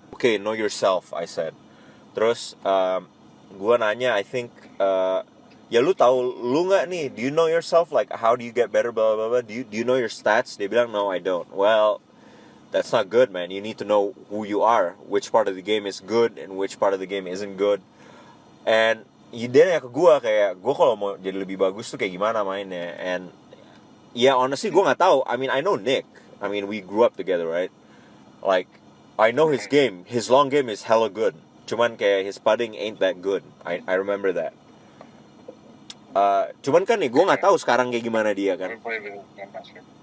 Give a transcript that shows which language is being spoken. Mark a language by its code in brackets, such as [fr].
[en] Okay, know yourself, I said. [id] Terus gua nanya, [en] I think, [id] ya lu tahu lu nggak nih? [en] Do you know yourself? Like, how do you get better? Blah blah blah. Do you know your stats? [id] Dia bilang, [en] no, I don't. Well, that's not good, man. You need to know who you are, which part of the game is good and which part of the game isn't good. [id] And dia nanya ke gua kayak, gua kalau mau jadi lebih bagus tuh kayak gimana mainnya? [en] And yeah, honestly, [id] gua nggak tahu. [en] I mean, I know Nick. I mean, we grew up together, right? Like, I know his game. His long game is hella good. [id] Cuman kayak [en] his putting ain't that good. I remember that. [id] Cuman kan nih gue nggak tahu sekarang kayak gimana dia kan. [en] Haven't played with him. I'm not sure.